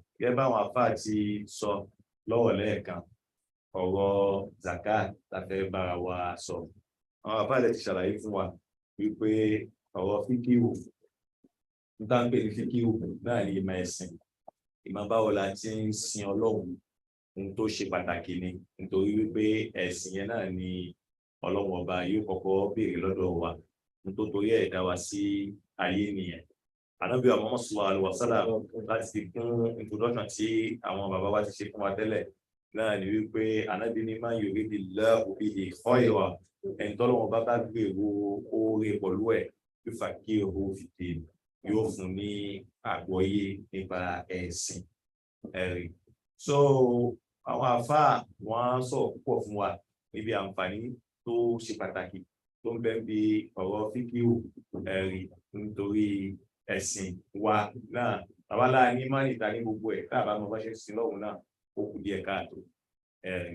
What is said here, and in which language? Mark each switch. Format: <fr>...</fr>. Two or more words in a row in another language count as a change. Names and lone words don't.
<yo>gẹ́gẹ́ báwọn afá ti sọ lọ́wọ́ lẹ́ẹ̀kan ọ̀rọ̀ zakat la fẹ́ bára wa sọ àwọn afá rẹ̀ ti ṣàlàyé fún wa wípé ọ̀rọ̀ fíkíwò ń tá ń pè ní fíkíwò náà ní ìmọ̀ ẹ̀sìn ìmọ̀ báwo la ti ń sin ọlọ́run ohun tó ṣe pàtàkì ni nítorí wípé ẹ̀sìn yẹn náà ni ọlọ́run ọba yóò kọ́kọ́ béèrè lọ́dọ̀ wa ohun tó torí ẹ̀ dá wa sí ayé nìyẹn. Ànábì Muhammad</yo> <ar>صلى الله عليه وسلم</ar> <yo>láti fi kún introduction tí àwọn bàbá wa ti ṣe fún wa tẹ́lẹ̀ náà ni wípé ànábì ní</yo> <ar>من يرد الله به خيرا</ar> <yo>ẹni tọ́lọ́run bá gbèrò oore pẹ̀lú ẹ̀</yo> <ar>يفقهه في الدين</ar> <yo>yóò fún ní àgbọ́yé nípa ẹ̀sìn ẹ̀rí. So àwọn àfáà wọn sọ púpọ̀ fún wa níbi àǹfààní tó ṣe pàtàkì tó ń bẹ bí ọ̀rọ̀ fíkíù ẹ̀rí nítorí ẹ̀sìn wa náà àwálá ní mánì ta ní gbogbo ẹ̀ káàbá mo bá ṣe sí lọ́hùn náà ó kù díẹ̀ káàtó ẹ̀rí.</yo>